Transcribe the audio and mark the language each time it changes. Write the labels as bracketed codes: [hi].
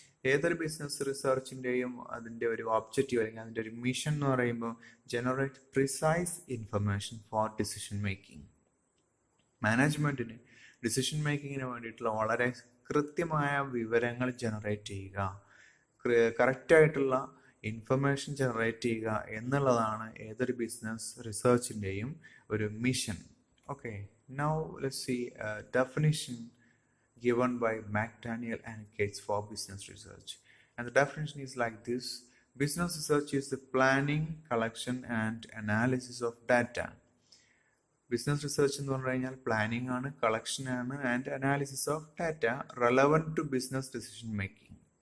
[ml] ഏതൊരു ബിസിനസ് റിസർച്ചിൻ്റെയും അതിൻ്റെ ഒരു ഒബ്ജക്റ്റീവ്, അല്ലെങ്കിൽ അതിൻ്റെ ഒരു മിഷൻ എന്ന് പറയുമ്പോൾ [en] Generate precise information for decision making. [ml] മാനേജ്മെൻറ്റിന് decision മേക്കിങ്ങിന് വേണ്ടിയിട്ടുള്ള വളരെ കൃത്യമായ വിവരങ്ങൾ ജനറേറ്റ് ചെയ്യുക, കറക്റ്റായിട്ടുള്ള ഇൻഫർമേഷൻ ജനറേറ്റ് ചെയ്യുക എന്നുള്ളതാണ് ഏതൊരു ബിസിനസ് റിസർച്ചിൻ്റെയും ഒരു mission. [en] Okay, now let's see definition given by McDaniel and Cates for business research. And the definition is like this: business research is the planning, collection and analysis of data. [ml] Business research എന്ന് പറഞ്ഞു കഴിഞ്ഞാൽ planning ആണ്, collection ആണ്, [en] And analysis of data relevant to business decision making.